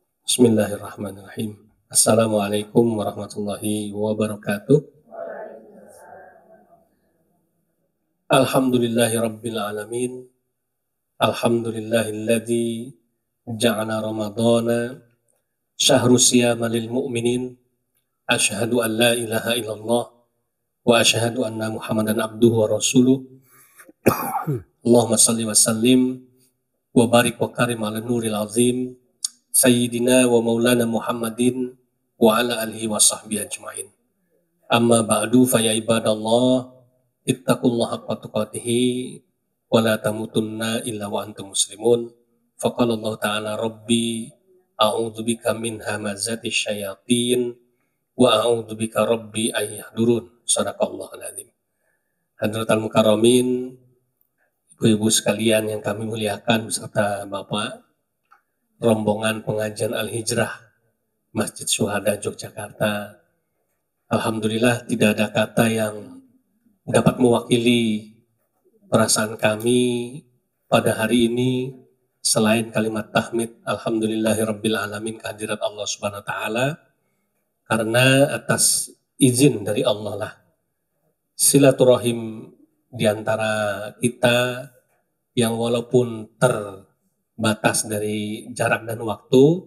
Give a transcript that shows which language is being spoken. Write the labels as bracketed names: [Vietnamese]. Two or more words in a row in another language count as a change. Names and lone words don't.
[Arabic] بسم الله الرحمن الرحيم السلام عليكم ورحمة الله وبركاته. الحمد لله رب العالمين. الحمد لله الذي جعل رمضان شهر الصيام للمؤمنين. أشهد أن لا إله إلا الله وأشهد أن محمدا عبده ورسوله. اللهم صل وسلم وبارك وكرم على نور العظيم سيدنا ومولانا محمد وعلى آله وصحبه أجمعين. أما بعد فيا عباد الله اتقوا الله حق تقاته ولا تموتن إلا وأنتم مسلمون. فقال الله تعالى رب أعوذ بك من همزات الشياطين وأعوذ بك رب أن يحضرون. صدق الله العظيم. حضرات المكرمين, [Indonesian] ibu-ibu sekalian yang kami muliakan beserta Bapak rombongan pengajian Al-Hijrah Masjid Syuhada Yogyakarta. Alhamdulillah tidak ada kata yang dapat mewakili perasaan kami pada hari ini selain kalimat tahmid [Arabic] الحمد لله رب العالمين [Indonesian] kehadirat Allah [Arabic] سبحانه وتعالى, [Indonesian] karena atas izin dari Allah lah silaturahim di antara kita yang walaupun batas dari jarak dan waktu.